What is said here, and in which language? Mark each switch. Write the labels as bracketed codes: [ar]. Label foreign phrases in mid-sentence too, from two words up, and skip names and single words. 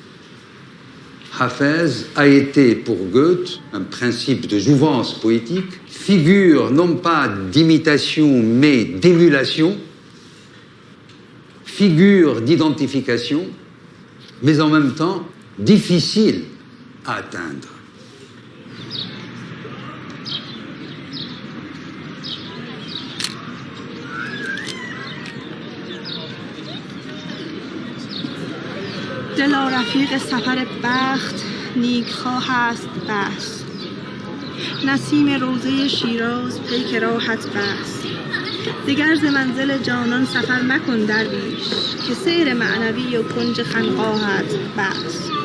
[fr] Hafez a été pour Goethe un principe de jouvence poétique, figure non pas d'imitation mais d'émulation, figure d'identification, mais en même temps difficile à atteindre. [fa] دلا رفیق سفر بخت نیکخواه است بس نسیم روضه شیراز پیک راحت بس دیگر ز منزل جانان سفر مکن درویش که سیر معنوی و کنج خانقاهت بس